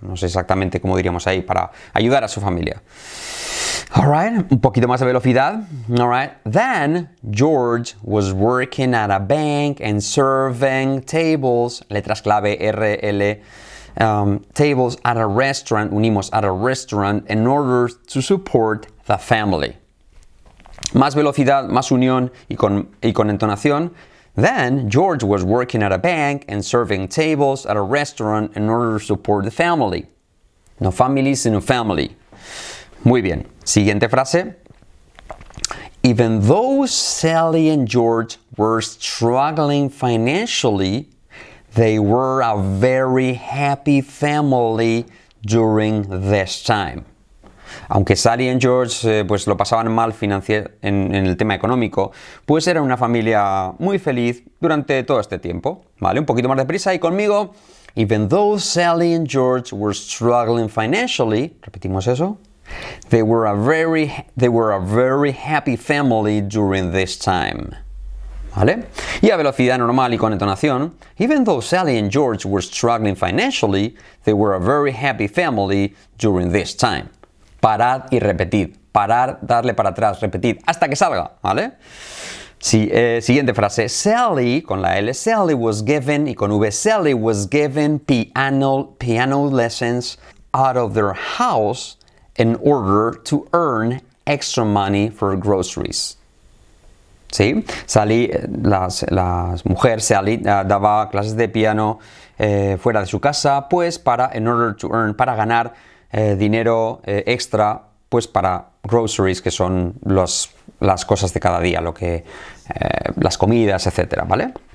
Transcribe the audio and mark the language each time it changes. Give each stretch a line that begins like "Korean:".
Spanish: No sé exactamente cómo diríamos ahí, para ayudar a su familia. Alright, un poquito más de velocidad.
English: Alright, then George was working at a bank and serving tables,
Spanish: letras clave RL,
English: tables at a restaurant,
Spanish: unimos
English: at a restaurant in order to support the family.
Spanish: Más velocidad, más unión y con entonación.
English: Then George was working at a bank and serving tables at a restaurant in order to support the family.
Spanish: No family, sino family. Muy bien. Siguiente frase.
English: Even though Sally and George were struggling financially, they were a very happy family during this time.
Spanish: Aunque Sally y George pues lo pasaban mal en el tema económico, pues era una familia muy feliz durante todo este tiempo. ¿Vale? Un poquito más de prisa y conmigo.
English: Even though Sally and George were struggling financially,
Spanish: repetimos eso.
English: They were a very happy family during this time.
Spanish: ¿Vale? Y a velocidad normal y con entonación.
English: Even though Sally and George were struggling financially, they were a very happy family during this time.
Spanish: Parad y repetid. Parar, darle para atrás, repetid hasta que salga, ¿vale? Sí, siguiente frase.
English: Sally,
Spanish: con la L,
English: Sally was given,
Spanish: y con V,
English: Sally was given piano lessons out of their house in order to earn extra money for groceries.
Spanish: ¿Sí? Sally, la mujer Sally daba clases de piano fuera de su casa, pues para ganar dinero extra, pues para groceries, que son las cosas de cada día, las comidas, etcétera, ¿vale?